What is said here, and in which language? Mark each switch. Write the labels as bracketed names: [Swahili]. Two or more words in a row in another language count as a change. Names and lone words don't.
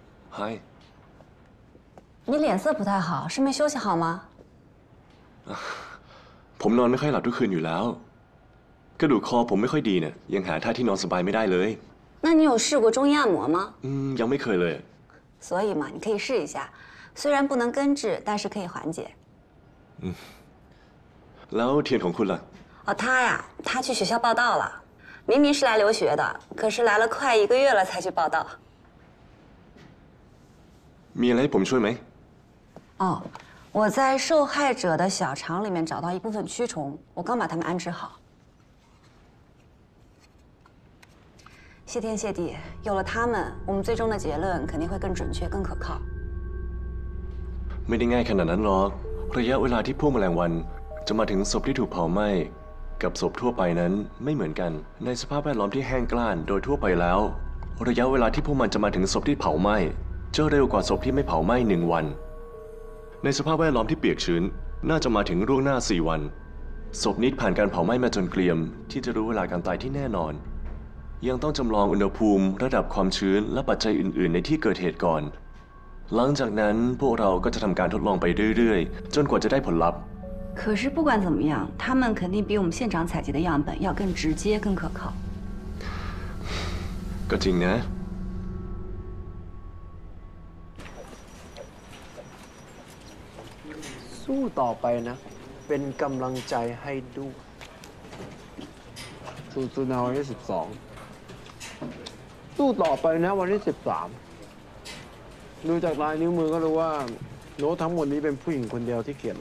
[Chinese] 嗨，你脸色不太好，是没休息好吗？ [Thai] ผมนอนไม่ค่อยหลับทุกคืนอยู่แล้ว กระดูกคอผมไม่ค่อยดีเนี่ยยังหาท่าที่นอนสบายไม่ได้เลย [Chinese] 那你有试过中医按摩吗？ [Thai] ยังไม่เคยเลย [Chinese] 所以嘛，你可以试一下，虽然不能根治，但是可以缓解。 [Thai] แล้วเทียนของคุณล่ะ [Chinese] 哦，他呀，他去学校报道了，明明是来留学的，可是来了快1个月了才去报道。 [Thai] มีอะไรให้ผมช่วยไหม [Chinese] 哦，我在受害者的小肠里面找到一部分蛆虫，我刚把它们安置好。谢天谢地，有了它们，我们最终的结论肯定会更准确、更可靠。 [Thai] ไม่ได้ง่ายขนาดนั้นหรอกระยะเวลาที่พวกแมลงวันจะมาถึงศพที่ถูกเผาไหม้กับศพทั่วไปนั้นไม่เหมือนกัน ในส ภาพแวดล้อมที่แห้งกร้านโดยทั่วไปแล้ว ระยะเวลาที่พวกมันจะมาถึงศพที่เผาไหม้จะเร็วกว่าศพที่ไม่เผาไหม้1 วัน ในสภาพแวดล้อมที่เปียกชื้นน่าจะมาถึงล่วงหน้า4 วันศพนิดผ่านการเผาไหม้มาจนเกรียมที่จะรู้เวลาการตายที่แน่นอน ยังต้องจำลองอุณหภูมิระดับความชื้นและปัจจัยอื่นๆในที่เกิดเหตุก่อน หลังจากนั้นพวกเราก็จะทำการทดลองไปเรื่อยๆจนกว่าจะได้ผลลัพธ์ [Chinese] 可是不管怎么样，它们肯定比我们现场采集的样本要更直接、更可靠。 [Thai] ก็จริงนะ สู้ต่อไปนะ เป็นกำลังใจให้ด้วยสู้ๆนะวันที่12 สู้ต่อไปนะวันที่13 ดูจากลายนิ้วมือก็รู้ว่าโน้ตทั้งหมดนี้เป็นผู้หญิงคนเดียวที่เขียนไว้